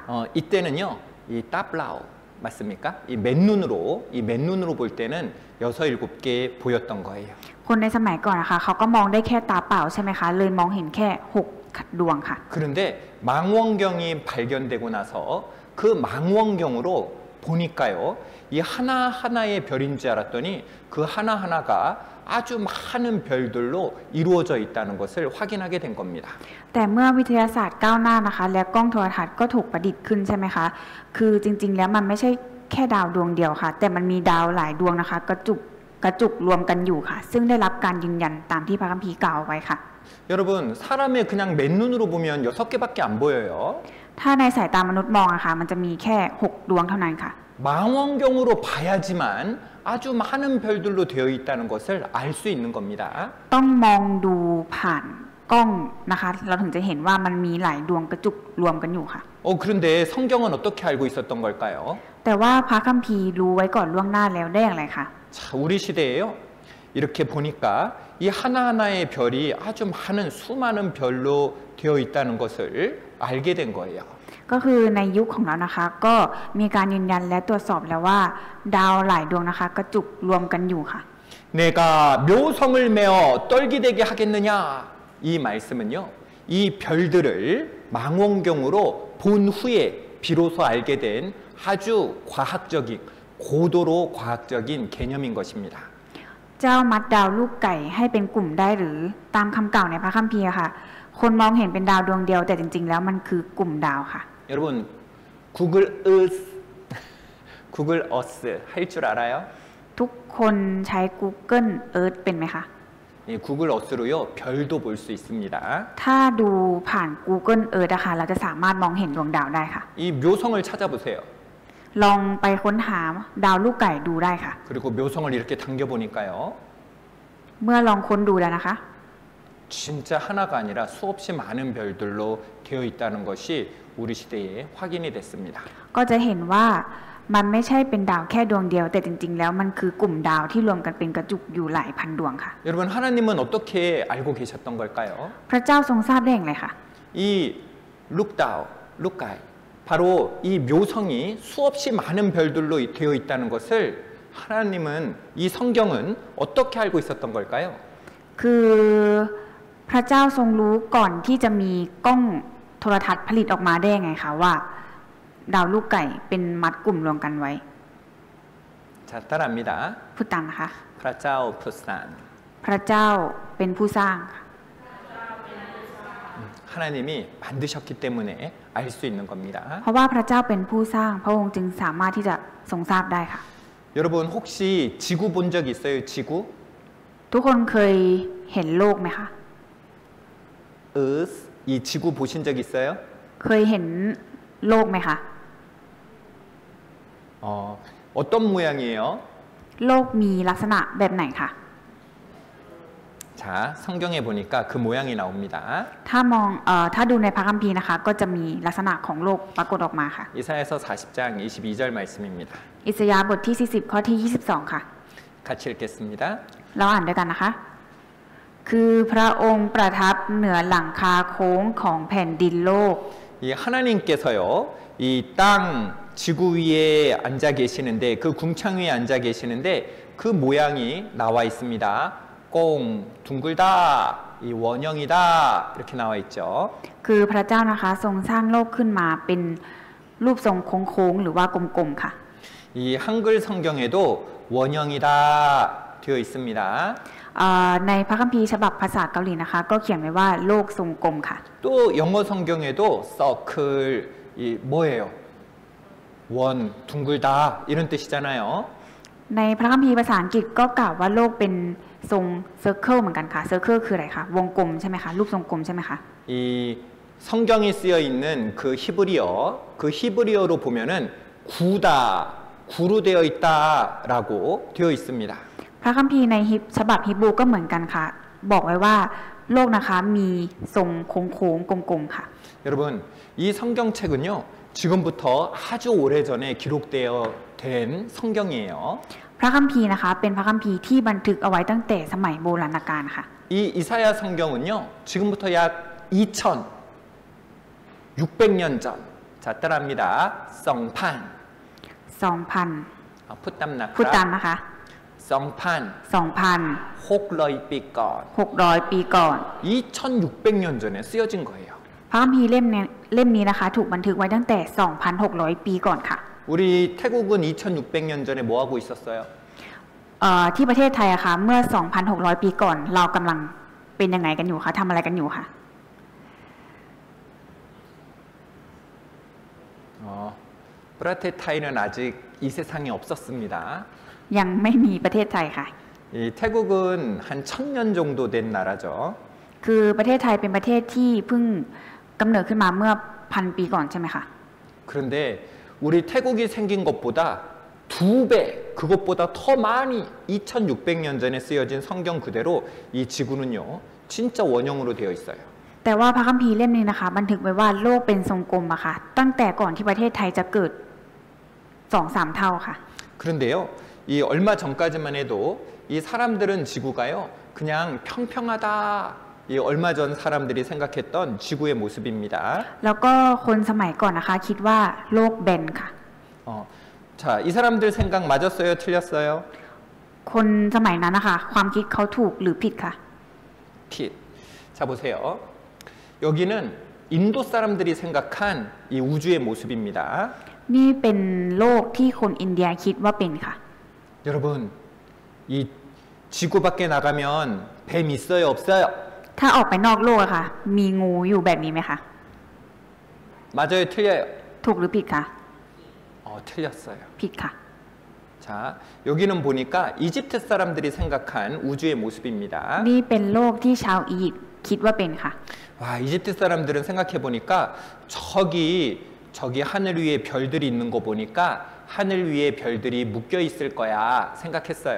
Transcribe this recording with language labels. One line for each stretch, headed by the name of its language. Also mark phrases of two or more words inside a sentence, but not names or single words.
Korean: 이때는요. 이 따블라우 맞습니까? 이 맨눈으로 볼 때는 6, 7개 보였던 거예요.
Thai: คนในสมัยก่อนนะคะ เขาก็มองได้แค่ตาเปล่าใช่ไหมคะ เลยมองเห็นแค่6ดวงค่ะ
Korean: 그런데 망원경이 발견되고 나서 그 망원경으로 보니까요. 이 하나하나의 별인 줄 알았더니 그 하나하나가 아주 많은 별들로 이루어져 있다는 것을 확인하게 된 겁니다.
Thai: แต่เมื่อวิทยาศาสตร์ก้าวหน้านะคะ และกล้องโทรทัศน์ก็ถูกประดิษฐ์ขึ้นใช่ไหมคะ คือจริงๆแล้วมันไม่ใช่แค่ดาวดวงเดียวค่ะ แต่มันมีดาวหลายดวงนะคะ กระจุกรวมกันอยู่ค่ะ ซึ่งได้รับการยืนยันตามที่พระคัมภีร์กล่าวไว้ค่ะ
Korean: 여러분 사람의 그냥 맨눈으로 보면 6개밖에 안 보여요.
Thai: ถ้าในสายตามนุษย์มองอะค่ะ มันจะมีแค่6ดวงเท่านั้นค่ะ
Korean: 망원경으로 봐야지만 아주 많은 별들로 되어 있다는 것을 알 수 있는 겁니다.
Thai: ต้องมองดูผ่านกล้องนะคะ เราถึงจะเห็นว่ามันมีหลายดวงกระจุกรวมกันอยู่ค่ะ
Korean: 그런데 성경은 어떻게 알고 있었던 걸까요?
Thai: แต่ว่าพระคัมภีร์รู้ไว้ก่อนล่วงหน้าแล้วได้อย่างไรคะ
Korean: 자, 우리 시대에요. 이렇게 보니까 이 하나하나의 별이 아주 많은 수많은 별로 되어 있다는 것을 알게 된 거예요.
Thai: ก็คือในยุคของเรานะคะ ก็มีการยืนยันและตรวจสอบแล้วว่า ดาวหลายดวงนะคะ กระจุกรวมกันอยู่ค่ะ
Korean: 내가 묘성을 메어 떨기되게 하겠느냐 이 말씀은요. 이 별들을 망원경으로 본 후에 비로소 알게 된 아주 과학적인 고도로 과학적인 개념인 것입니다.
Thai: เจ้ามัดดาวลูกไก่ให้เป็นกลุ่มได้หรือตามคำกล่าวในพระคัมภีร์ค่ะ คนมองเห็นเป็นดาวดวงเดียวแต่จริงๆแล้วมันคือกลุ่มดาวค่ะ
Korean: 여러분 구글 Earth 할 줄 알아요?
Thai: ทุกคนใช้ Google Earth เป็นไหมคะ
Korean: 이 구글 Earth로요 별도 볼 수 있습니다.
Thai: ถ้าดูผ่าน Google Earth นะคะเราจะสามารถมองเห็นดวงดาวได้ค่ะ
Korean: 이 묘성을 찾아보세요.
Thai: ลองไปค้นหาดาวลูกไก่ดูได้ค่ะ
Korean: 그리고 묘성을 이렇게 당겨 보니까요.
Thai: เมื่อลองค้นดูแล้วนะคะ
Korean: 진짜 하나가 아니라 수없이 많은 별들로 되어 있다는 것이 우리 시대에 확인이 됐습니다.
Thai: ก็จะเห็นว่ามันไม่ใช่เป็นดาวแค่ดวงเดียวแต่จริงๆแล้วมันคือกลุ่มดาวที่รวมกันเป็นกระจุกอยู่หลายพันดวงค่ะ
Korean: 여러분 하나님은 어떻게 알고 계셨던 걸까요?
Thai: พระเจ้าทรงทราบได้อย่างไรคะ
Korean: 이 룩가이 바로 이 묘성이 수없이 많은 별들로 되어 있다는 것을 하나님은 이 성경은 어떻게 알고 있었던 걸까요?
Thai: คือพระเจ้าทรงรู้ก่อนที่จะมีกล้องโทรทัศน์ผลิตออกมาได้ยังไงคะว่าดาวลูกไก่เป็นมัดกลุ่มรวมกันไว้
Korean: 자, 따라합니다.
Thai: พูดตามนะคะ พระเจ้า ผู้สร้าง พระเจ้าเป็นผู้สร้างค่ะ
Korean: 하나님이 만드셨기 때문에 알 수 있는 겁니다.
Thai: เพราะว่าพระเจ้าเป็นผู้สร้างพระองค์จึงสามารถที่จะทรงทราบได้ค่ะ
Korean: 여러분 혹시 지구 본 적 있어요? 지구?
Thai: ทุกคนเคยเห็นโลกไหมคะ
Korean: Earth 이 지구 보신 적 있어요?
Thai: เคยเห็นโลกไหมคะ
Korean: 어떤 모양이에요?
Thai: โลกมีลักษณะแบบไหนคะ
Korean: 자, 성경에 보니까 그 모양이 나옵니다.
Thai: ถ้าดูในพระคัมภีร์นะคะ ก็จะมีลักษณะของโลกปรากฏออกมาค่ะ
Korean: 이사야서 40장 22절 말씀입니다.
Thai: อิสยาห์บทที่40ข้อที่22ค่ะ
Korean: 같이 읽겠습니다.
Thai: เราอ่านด้วยกันนะคะ คือพระองค์ประทับเหนือหลังคาโค้งของแผ่นดินโลก
Korean: 이 하나님께서요, 이 땅 지구 위에 앉아 계시는데 그 궁창 위에 앉아 계시는데 그 모양이 나와 있습니다. 꽁 둥글다 이 원형이다 이렇게 나와 있죠.
Thai: คือพระเจ้านะคะทรงสร้างโลกขึ้นมาเป็นรูปทรงโค้งๆหรือว่ากลมๆค่ะ
Korean: 이 한글 성경에도 원형이다 되어 있습니다.
Thai: ในพระคัมภีร์ฉบับภาษาเกาหลีนะคะ ก็เขียนไว้ว่าโลกทรงกลมค่ะ
Korean: 또 영어 성경에도 circle 이 뭐예요? 원 둥글다 이런 뜻이잖아요.
Thai: ในพระคัมภีร์ภาษาอังกฤษก็กล่าวว่าโลกเป็นทรงเซอร์เคิลเหมือนกันค่ะเซอร์เคิลคืออะไรคะวงกลมใช่ไหมคะรูปทรงกลมใช่ไหมคะ
Korean: 이 성경에 쓰여 있는 그 히브리어 그 히브리어로 보면은 구다 구로 되어 있다라고 되어 있습니다.
Thai: พระคัมภีร์ในฉบับฮิบรูก็เหมือนกันค่ะบอกไว้ว่าโลกนะคะมีทรงโค้งๆกลมๆค่ะ
Korean: 여러분 이 성경책은요 지금부터 아주 오래전에 기록되어 된 성경이에요.
Thai: พระคัมภีร์นะคะเป็นพระคัมภีร์ที่บันทึกเอาไว้ตั้งแต่สมัยโบราณกาลค่ะ
Korean: 이 이사야 성경은요 지금부터 약 2,600년 전. 자 따라합니다. 성판. 2,000
Thai: พูดตามนะคะ. พูดตามนะคะ 성판. 2,600 หกร้อยปีก่อน. ปีก่อน
Korean: 2,600년 전에 쓰여진 거예요.
Thai: พระคัมภีร์เล่มนี้นะคะถูกบันทึกไว้ตั้งแต่ 2,600 ปีก่อนค่ะ
Korean: 우리 태국은 2,600년 전에 뭐 하고 있었어요?
Thai: ที่ประเทศไทยอะค่ะเมื่อ 2,600 ปีก่อนเรากำลังเป็นยังไงกันอยู่คะทำอะไรกันอยู่คะ
Korean: 브라테타이는 아직 이 세상에 없었습니다.
Thai: ยังไม่มีประเทศไทยค่ะ
Korean: 이 태국은 한 1,000년 정도 된 나라죠.
Thai: คือประเทศไทยเป็นประเทศที่เพิ่งกำเนิดขึ้นมาเมื่อ 1,000 ปีก่อนใช่ไหมคะ
Korean: 그런데 우리 태국이 생긴 것보다 2배, 그것보다 더 많이 2,600년 전에 쓰여진 성경 그대로 이 지구는요, 진짜 원형으로 되어 있어요.
Thai: แต่ว่าพระคัมภีร์เล่มนี้นะคะบันทึกไว้ว่าโลกเป็นทรงกลมอะค่ะตั้งแต่ก่อนที่ประเทศไทยจะเกิด 2-3 เท่าค่ะ
Korean: 그런데요, 이 얼마 전까지만 해도 이 사람들은 지구가요, 그냥 평평하다. 이 얼마 전 사람들이 생각했던 지구의 모습입니다.
Thai: แล้วก็คนสมัยก่อนนะคะคิดว่าโลกแบนค่ะ
Korean: 자, 이 사람들 생각 맞았어요? 틀렸어요?
Thai: คนสมัยนั้นนะคะความคิดเขาถูกหรือผิดค่ะ
Korean: 핏. 자, 보세요. 여기는 인도 사람들이 생각한 이 우주의 모습입니다.
Thai: นี่เป็นโลกที่คนอินเดียคิดว่าเป็นค่ะ
Korean: 여러분, 이 지구 밖에 나가면 뱀 있어요? 없어요?
Thai: ถ้าออกไปนอกโลกอะค่ะมีงูอยู่แบบนี้ไหมคะ
Korean: 맞아요? 틀려요?
Thai: ถูกหรือผิดคะ
Korean: 틀렸어요.
Thai: ผิดค่ะ
Korean: 자, 여기는 보니까 이집트 사람들이 생각한 우주의 모습입니다.
Thai: นี่เป็นโลกที่ชาวอียิปต์คิดว่าเป็นค่ะ
Korean: 와, 이집트 사람들은 생각해 보니까 저기 하늘 위에 별들이 있는 거 보니까 하늘 위에 별들이 묶여 있을 거야 생각했어요.